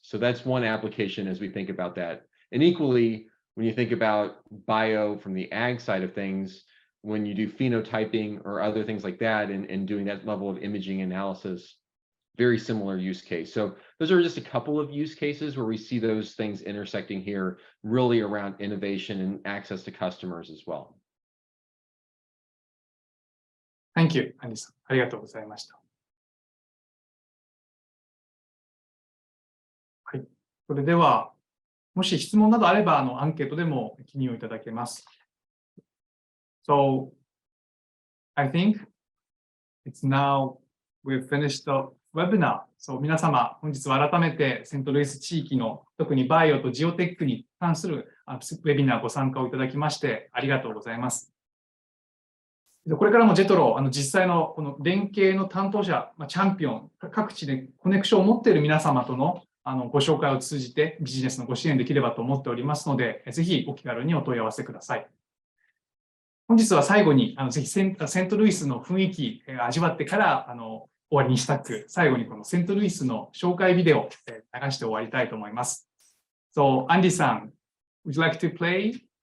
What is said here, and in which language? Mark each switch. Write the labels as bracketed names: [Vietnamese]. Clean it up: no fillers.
[English] So that's one application as we think about that. And equally, when you think about bio from the ag side of things, when you do phenotyping or other things like that and doing that level of imaging analysis, very similar use case. So those are just a couple of use cases where we see those things intersecting here, really around innovation and access to customers as well. Thank you, Andy さん。 [Japanese] ありがとうございました。はい。それでは、もし質問などあれば、アンケートでも記入をいただけます。 [English] So, I think it's now we've finished the webinar. [Japanese] So 皆様、本日は改めてセントルイス地域の特にバイオとジオテックに関するウェビナーご参加をいただきましてありがとうございます。これからもJETRO、実際のこの連携の担当者、チャンピオン、各地でコネクションを持っている皆様とのご紹介を通じてビジネスのご支援できればと思っておりますので、ぜひお気軽にお問い合わせください。本日は最後にぜひセントルイスの雰囲気を味わってから終わりにしたく、最後にこのセントルイスの紹介ビデオを流して終わりたいと思います。 [English] So, Andy さん、would you like to play?